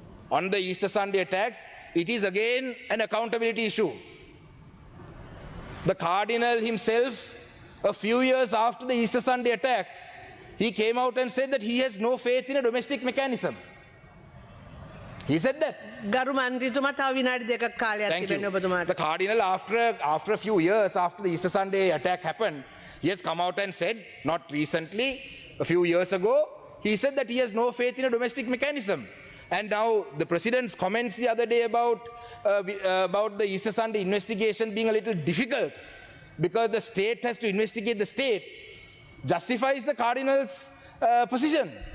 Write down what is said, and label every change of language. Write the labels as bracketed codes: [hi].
[en] On the Easter Sunday attacks, it is again an accountability issue. The Cardinal himself, a few years after the Easter Sunday attack, he came out and said that he has no faith in a domestic mechanism. He said that. [si] ගරු මන්ත්‍රීතුමා තව විනාඩි දෙකක් කාලයක් [en] Thank [si] තිබෙනවා [en] you. [si] ඔබතුමාට. [en] The Cardinal, after a few years after the Easter Sunday attack happened, he has come out and said, not recently, a few years ago, he said that he has no faith in a domestic mechanism. And now the President's comments the other day about the Easter Sunday investigation being a little difficult because the state has to investigate the state justifies the Cardinal's position.